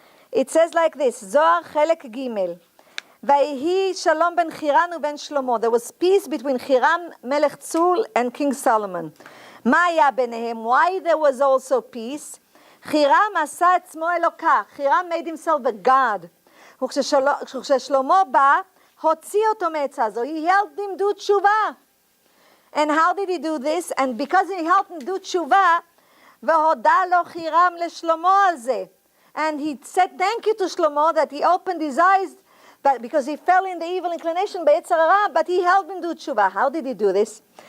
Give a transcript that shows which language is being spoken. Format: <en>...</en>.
<en>It says like this, Zohar Chelek Gimel.</en> <he>Vayhi Shalom ben Chiram uben Shlomo.</he> <en>There was peace between Chiram Melech Tzur and King Solomon.</en> <he>Maya benehem.</he> <en>Why there was also peace?</en> <he>Chiram asa etzmo Elokah.</he> <en>Chiram made himself a god.</en> <he>וכששלמה בא, הוציא אותו מעצה זו.</he> <en>He helped him do tshuva. And how did he do this? And because he helped him do tshuva,</en> <he>והודה לו חירם לשלמה על זה.</he> <en>And he said thank you to Shlomo that he opened his eyes, but because he fell in the evil inclination by Yetzer Hara, but he helped him do tshuva. How did he do this?</en>